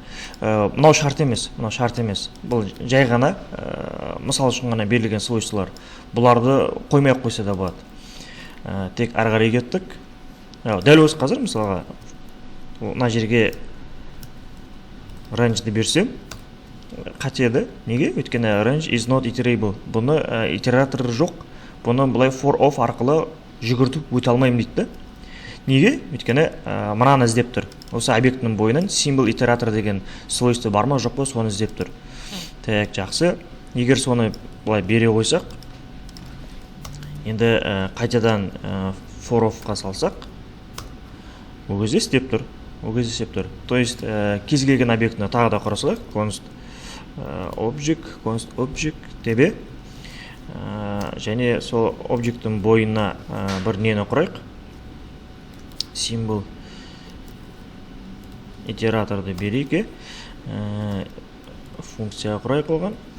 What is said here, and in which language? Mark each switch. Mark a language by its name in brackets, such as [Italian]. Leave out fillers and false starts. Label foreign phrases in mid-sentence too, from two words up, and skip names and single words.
[Kazakh] Мынау шарт емес, Бұл жай ғана, мысал үшін ғана берілген свойствалар. Бұларды қоймай қойса да болады. Тек ары қарай кеттік. Дәл осы қазір, мысалға, мына жерге range-ді берсем, қатеді. Неге? [English] Өйткені range is not iterable. [Kazakh] Бұны итератор жоқ. Бұны бұлай [English] for of [Kazakh] арқылы жүгіртіп өте алмаймын дейді. Неге? Өйткені мынаны іздеп тұр. Осы объектінің бойынан symbol итератор деген свойство бар ма, жоқ па, соны іздеп тұр. Так, жақсы. Егер соны бұлай бере қойсақ, енді қайтадан [English] for of- [Kazakh] қа салсақ, ол кезде істеп тұр. [Russian] То есть [Kazakh] кез келген объектіні тағы да құрасақ, [English] const object [Kazakh] тебе, және сол объекттің бойына бір нені құрайық, symbol итераторды берейік, функция құрайық оған.